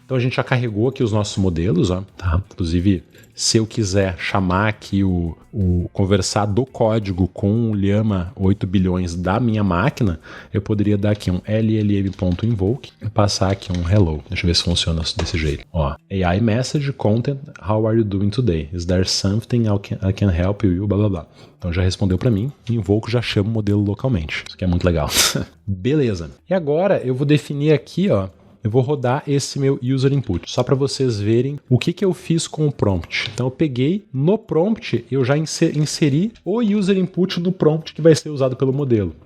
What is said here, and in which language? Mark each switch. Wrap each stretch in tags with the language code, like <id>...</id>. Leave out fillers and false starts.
<pt>Então a gente já carregou aqui os nossos modelos, ó, tá? Inclusive, se eu quiser chamar aqui conversar do código com o Llama 8 bilhões da minha máquina, eu poderia dar aqui um llm.invoke e passar aqui um hello. Deixa eu ver se funciona desse jeito.</pt> <en>Ó, AI message content, how are you doing today? Is there something I can help you? Blá blá blá.</en> <pt>Então já respondeu para mim, invoco já chama o modelo localmente. Isso aqui é muito legal. Beleza. E agora eu vou definir aqui, ó, eu vou rodar esse meu user input, só para vocês verem o que eu fiz com o prompt. Então eu peguei no prompt, eu já inseri o user input no prompt que vai ser usado pelo modelo.</pt>